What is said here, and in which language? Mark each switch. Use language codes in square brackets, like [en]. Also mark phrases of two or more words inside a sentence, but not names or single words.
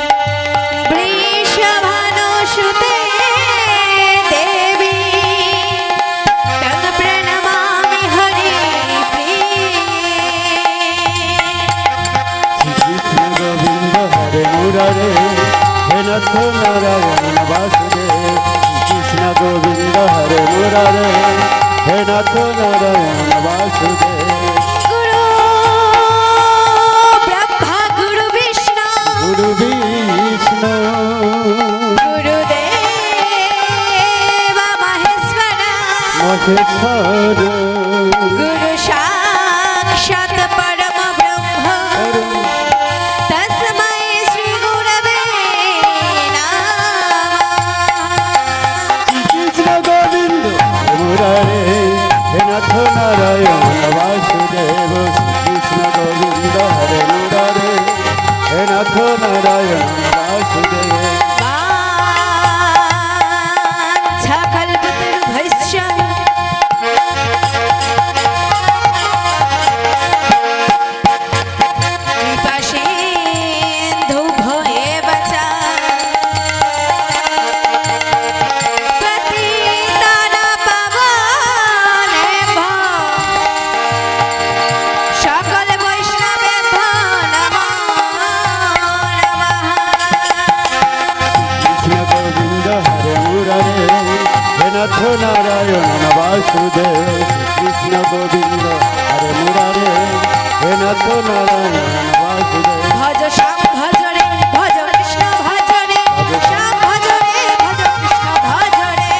[sa] वृषभानुसुते देवी तत् प्रणमामि हरिप्रिये কৃষ্ণ গোবিন্দ হরে মুরারে হে নাথ নারায়ণ বাসুদেব কৃষ্ণ গোবিন্দ হরে মুরারে হে নাথ নারায়ণ বাসুদেব गुरु ब्रह्मा गुरु विष्णु গুরু বিষ্ণু गुरुदेव महेश्वर মহেশ্বর गुरु साक्षात् परम ब्रह्म तस्मै श्री गुरवे नमः কৃষ্ণ গোবিন্দ মুরারে হে নাথ নারায়ণ বাসুদেব কৃষ্ণ গোবিন্দ হরে মুরারে হে নাথ নারায়ণ বাসুদেব वाञ्छाकल्पतरुभ्यश्च कृपासिन्धुभ्यो एव च पतितानां पावनेभ्यो সকল বৈষ্ণবেভ্যো নমো নমঃ কৃষ্ণ গোবিন্দ হরে মুরারে হে নাথ নারায়ণ বাসুদেব কৃষ্ণ গোবিন্দ হরে মুরারে হে নাথ নারায়ণ বাসুদেব [bn] ভজ শ্যাম ভজ রে ভজ কৃষ্ণ ভজ রে শ্যাম ভজ রে ভজ কৃষ্ণ ভজ রে